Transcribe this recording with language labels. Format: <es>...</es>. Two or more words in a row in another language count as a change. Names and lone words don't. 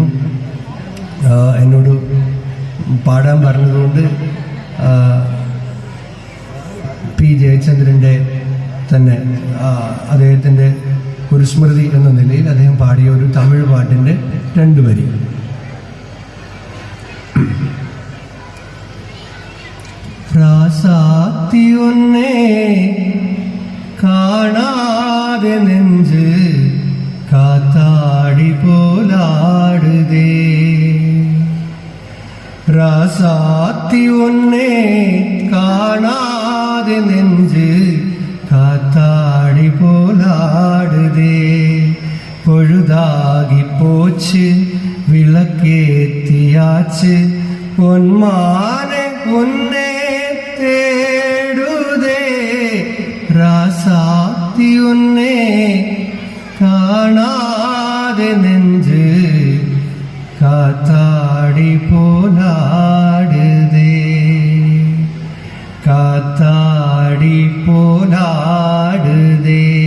<ml>എന്നോട് പാടാൻ പറഞ്ഞതുകൊണ്ട് പി ജയചന്ദ്രൻ്റെ തന്നെ അദ്ദേഹത്തിൻ്റെ ഒരു സ്മൃതി എന്ന നിലയിൽ അദ്ദേഹം പാടിയ ഒരു തമിഴ് പാട്ടിൻ്റെ 2 വരി.</ml> <ta>ராசாத்தி ஒன்னே காணாத நெஞ்சு காத்தாடி போலாடுதே, ராசாத்தி ஒன்னே காணாத நெஞ்சு காத்தாடி போலாடுதே, பொழுதாகி போச்சு விளக்கேத்தியாச்சு பொன்மானே பொன்னே தேடுதே, ராசாத்தி ஒன்னே காணாதே நெஞ்சு காத்தாடி போலாடுதே, காத்தாடி போலாடுதே.</ta>